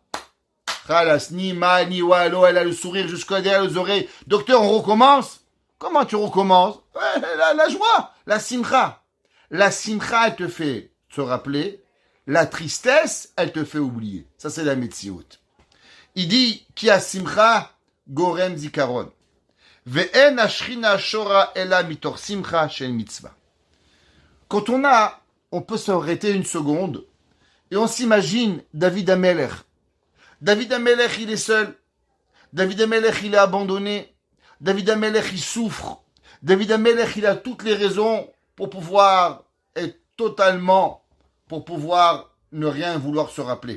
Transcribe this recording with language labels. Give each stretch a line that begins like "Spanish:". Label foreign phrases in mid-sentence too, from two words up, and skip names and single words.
French: Khalas, ni ma, ni walo, elle a le sourire jusqu'à derrière les oreilles. Docteur, on recommence? Comment tu recommences? La joie, la simcha. La simcha, elle te fait se rappeler. La tristesse, elle te fait oublier. Ça, c'est la metsiout. Il dit,
Hebrew: כי השמחה גורם זיכרון. ואין השכינה שורה אלא מתוך שמחה של מצווה.
French: Quand on peut s'arrêter une seconde et on s'imagine David Amelech. David Amelech, il est seul. David Amelech, il est abandonné. David Amelech, il souffre. David Amelech, il a toutes les raisons pour pouvoir être totalement, pour pouvoir ne rien vouloir se rappeler.